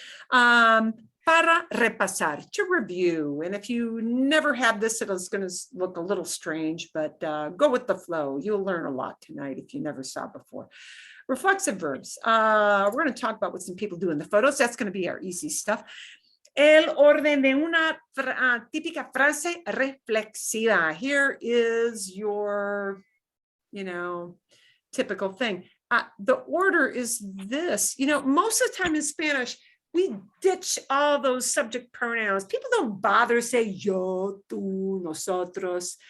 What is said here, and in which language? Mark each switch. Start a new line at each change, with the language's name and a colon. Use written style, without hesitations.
Spanish: Para repasar,
English: to review. And if you never had this, it's going to look a little strange, but go with the flow. You'll learn a lot tonight if you never saw before. Reflexive verbs. We're going to talk about what some people do in the photos. That's going to be our easy stuff.
Spanish: El orden de una típica frase reflexiva.
English: Here is your, typical thing. The order is this. Most of the time in Spanish, we ditch all those subject pronouns. People don't bother to say yo, tú, nosotros.